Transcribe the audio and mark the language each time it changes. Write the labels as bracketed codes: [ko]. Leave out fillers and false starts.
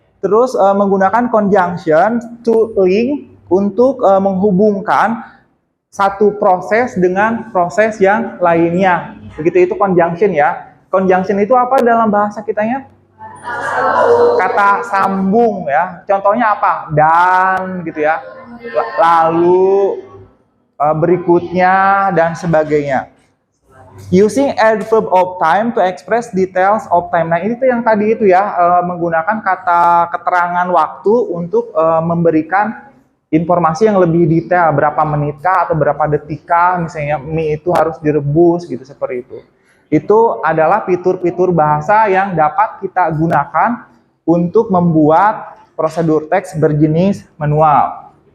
[id] Terus menggunakan [en] conjunction to link [id] untuk menghubungkan satu proses dengan proses yang lainnya. Begitu itu conjunction ya. Conjunction itu apa dalam bahasa kitanya? Kata sambung ya. Contohnya apa? Dan gitu ya. Lalu berikutnya dan sebagainya. [en] Using adverb of time to express details of time. [id] Nah, ini tuh yang tadi itu ya, menggunakan kata keterangan waktu untuk memberikan informasi yang lebih detail, berapa menitkah atau berapa detikah misalnya mie itu harus direbus gitu seperti itu. Itu adalah fitur-fitur bahasa yang dapat kita gunakan untuk membuat prosedur teks berjenis manual.